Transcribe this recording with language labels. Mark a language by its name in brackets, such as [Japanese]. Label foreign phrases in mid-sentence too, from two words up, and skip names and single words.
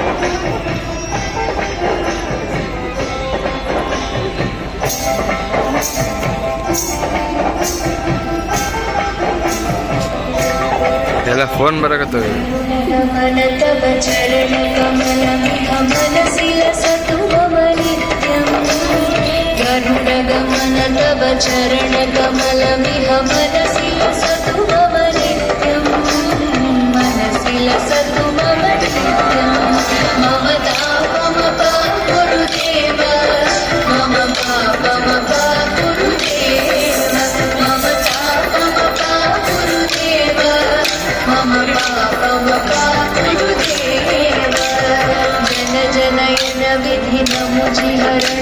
[Kannada] ಎಲ್ಲ ಫೋನ್ ಬರಕತ್ತವ. [Sanskrit] ಗರುಡಗಮನ ತವ ಚರಣ ಕಮಲಮಿಹ ಮನಸಿ ಲಸತು ಮಮ ನಿತ್ಯಂ ಮನಸಿ ಲಸತು ಮಮ ನಿತ್ಯಂ ಮಮ ತಾಪಮ ಗುರುದೇವ ಮಮ ಪಾಪಮ ಗುರುದೇವ ಮಮ ತಾಪಮ ಗುರುದೇವ ಮಮ ಪಾಪಮ ಗುರುದೇವ ಜನ ಜನಯನ ವಿಧಿ ನಮುಜಿ ಹರಣ